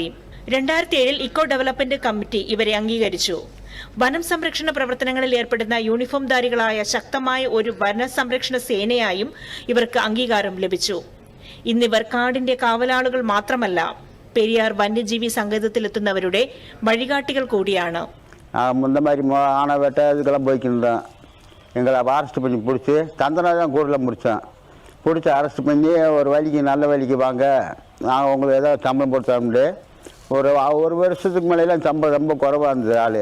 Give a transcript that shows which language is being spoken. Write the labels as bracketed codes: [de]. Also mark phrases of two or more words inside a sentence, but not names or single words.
[ml] 2007 ഇക്കോ ഡെവലപ്മെന്റ് കമ്മിറ്റി ഇവരെ അംഗീകരിച്ചു. വനം സംരക്ഷണ പ്രവർത്തനങ്ങളിൽ ഏർപ്പെടുന്ന യൂണിഫോംധാരികളായ ശക്തമായ ഒരു വന സംരക്ഷണ സേനയായും ഇവർക്ക് അംഗീകാരം ലഭിച്ചു. ഇന്നിവർ കാടിന്റെ കാവലാളുകൾ മാത്രമല്ല, പെരിയാർ വന്യജീവി സങ്കേതത്തിലെത്തുന്നവരുടെ വഴികാട്ടികൾ കൂടിയാണ്. [ta] இந்த மாதிரி ஆனை வேட்டை இதுக்கெல்லாம் போய்க்கிருந்தேன். எங்களை அரெஸ்ட் பண்ணி பிடிச்சி தந்தனா தான் கூடல முடித்தேன். பிடிச்சி அரெஸ்ட் பண்ணி ஒரு வழிக்கு நல்ல வழிக்கு வாங்க, நாங்கள் உங்களுக்கு ஏதாவது சம்பளம் போட்டு தரமுடியே. ஒரு வருஷத்துக்கு மேலாம் சம்பளம் ரொம்ப குறைவாக இருந்தது ஆள்.